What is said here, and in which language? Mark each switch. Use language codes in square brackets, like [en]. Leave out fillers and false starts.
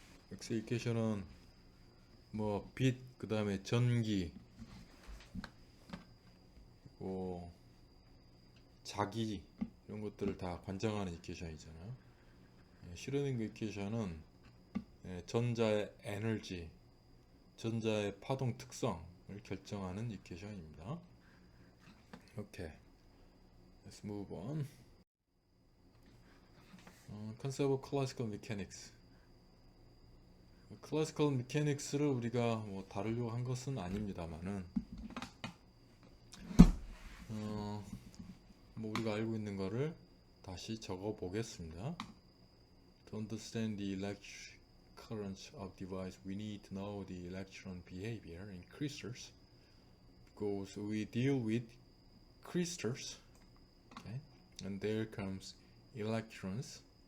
[ko] 맥스웰 이퀘이션은 뭐 빛, 그 다음에 전기, 그리고 자기, 이런 것들을 다 관장하는 이퀘이션이잖아요. 슈레딩거 이퀘이션은 전자의 에너지, 전자의 파동 특성을 결정하는 이퀘이션입니다. [en] 오케이, let's move on. Concept of classical mechanics. [ko] 클래시컬 메카닉스를 우리가 뭐 다루려고 한 것은 아닙니다만은 뭐 우리가 알고 있는 거를 다시 적어 보겠습니다. To understand the electric currents of device, we need to know the electron behavior in crystals because we deal with crystals. Okay, and there comes electrons.